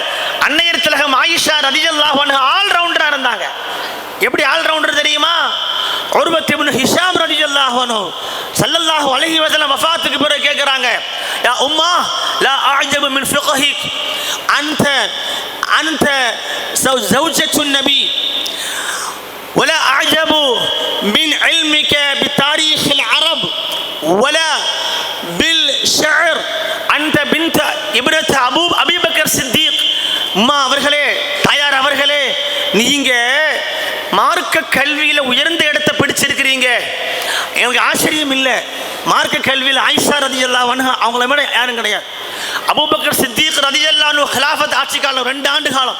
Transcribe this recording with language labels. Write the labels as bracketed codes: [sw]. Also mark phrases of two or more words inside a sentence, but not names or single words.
[ta] அன்னையர் திலகம் ஆயிஷா [ar] ரலியல்லாஹு அன்ஹா [en] all rounder [ta] இருந்தாங்க. எப்படி ஆல் ரவுண்டர் தெரியுமா? உர்வத் இப்னு ஹிஷாம் [ar] رضي الله عنه صلى الله عليه وسلم [ta] வஃபாத்துக்கு பிறகு கேக்குறாங்க, [ar] يا أمه لا أعجب من فقهك أنت زوجة النبي ولا أعجب من علمك بتاريخ العرب ولا بالشعر أنت بنت ابنة أبي بكر الصديق. [ta] அம்மா அவர்களே, தாயார் அவர்களே, நீங்க மார்க்க கல்வியில உயர்ந்த இடத்தை பிடிச்சிருக்கிறீங்க. எனக்கு ஆச்சரியம் இல்லை. மார்க்க கல்வியில் ஆயிஷா [ar] ரலியல்லாஹு அன்ஹா [ta] அவங்கள விட யாரும் கிடையாது. அபூபக்கர் சித்தீக் [ar] ரலியல்லாஹு அன்ஹு [ta] ஹிலாஃபத் ஆட்சி காலம் 2 ஆண்டு காலம்.